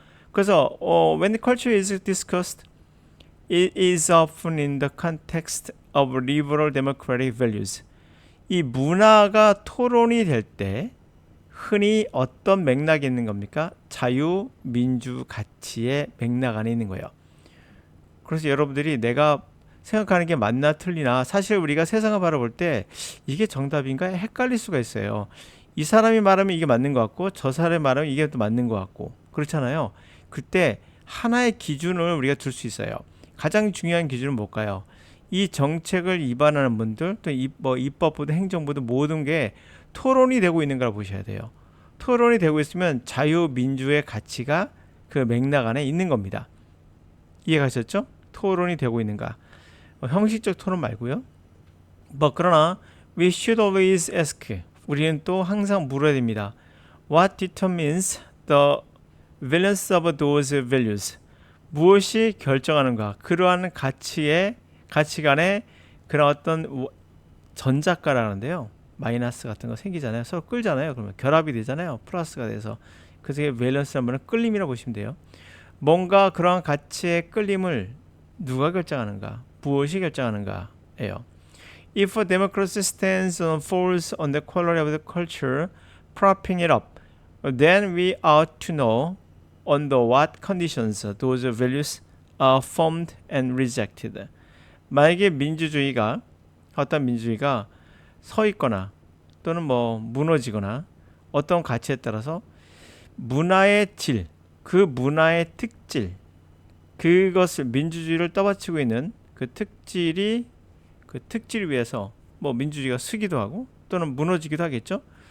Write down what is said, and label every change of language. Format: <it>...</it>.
<en>그래서 when culture is discussed, it is often in the context of liberal democratic values.</en> <ko>이 문화가 토론이 될 때 흔히 어떤 맥락이 있는 겁니까? 자유민주 가치의 맥락 안에 있는 거예요. 그래서 여러분들이 내가 생각하는 게 맞나 틀리나 사실 우리가 세상을 바라볼 때 이게 정답인가 헷갈릴 수가 있어요. 이 사람이 말하면 이게 맞는 것 같고 저 사람이 말하면 이게 또 맞는 것 같고 그렇잖아요. 그때 하나의 기준을 우리가 둘 수 있어요. 가장 중요한 기준은 뭘까요? 이 정책을 위반하는 분들, 또 입법부든 행정부든 모든 게 토론이 되고 있는 걸 보셔야 돼요. 토론이 되고 있으면 자유민주의 가치가 그 맥락 안에 있는 겁니다. 이해가셨죠? 토론이 되고 있는가. 형식적 토론 말고요.</ko> <en>그러나 we should always ask.</en> <ko>우리는 또 항상 물어야 됩니다.</ko> <en>What determines the valence of those values?</en> <ko>무엇이 결정하는가? 그러한 가치관의 그런 어떤 전작가라는데요. 마이너스 같은 거 생기잖아요. 서로 끌잖아요. 그러면 결합이 되잖아요. 플러스가 돼서. 그래서 밸런스란 말은 끌림이라고 보시면 돼요. 뭔가 그러한 가치의 끌림을 누가 결정하는가? 무엇이 결정하는가예요.</ko> <en>If a democracy stands or falls on the quality of the culture propping it up, then we ought to know under what conditions those values are formed and rejected.</en> <ko>만약에 어떤 민주주의가 서 있거나 또는 무너지거나 어떤 가치에 따라서 문화의 질, 그 문화의 특질, 그것을 민주주의를 떠받치고 있는 그 특질 위에서 민주주의가 서기도 하고 또는 무너지기도 하겠죠.</ko>